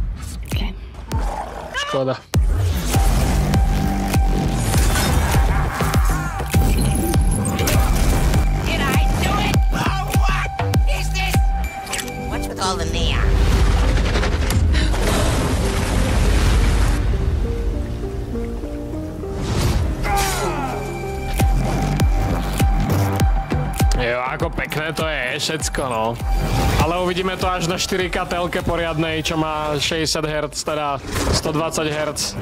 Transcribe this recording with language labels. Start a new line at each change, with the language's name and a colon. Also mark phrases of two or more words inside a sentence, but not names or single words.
Slovak: Škoda.
English: Did I do it? Oh, what is this? What's with all the neon?
Slovak: Jo, ako pekné to je všetko, no. Ale uvidíme to až na 4K telke poriadnej, čo má 60 Hz, teda 120 Hz.